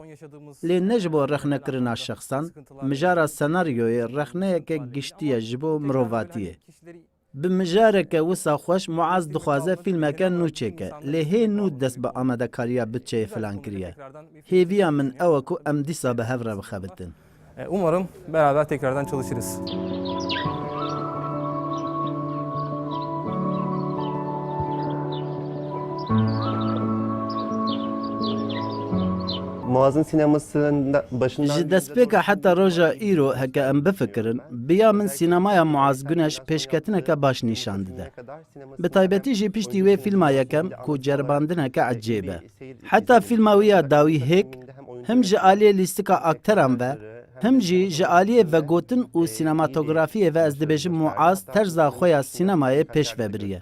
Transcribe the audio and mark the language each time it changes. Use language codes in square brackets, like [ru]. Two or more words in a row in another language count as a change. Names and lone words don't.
[ku] Lê ne ji bo rexnekirina şexsan, mijara senaryoyê rexneyeke giştî ye ji bo mirovatiyê. Bi mijareke wisa xweş Muaz dixwaze fîlmeke nû çêke. Lê hê nû dest bi amedekariya bütçeyê filan kiriye. Hêviya min ew e ku em dîsa bi hev re bixebitin. [tr] Umarım beraber tekrardan çalışırız. Muaz'ın sinemasında başından... [ku] Ji destpêka heta roja îro heke em bifikirin, biya min sînemaya Muaz Güneş pêşketineke baş nîşan dide. Bi taybetî jî piştî wê fîlma yekem ku ceribandineke ecêb e. Heta fîlma wî ya dawî hêk, him ji aliyê lîstika akteran ve, him jî ji aliyê vegotin û sînematografiyê ve ez dibêjim Muaz terza xwe ya sînemayê pêş vebiriye.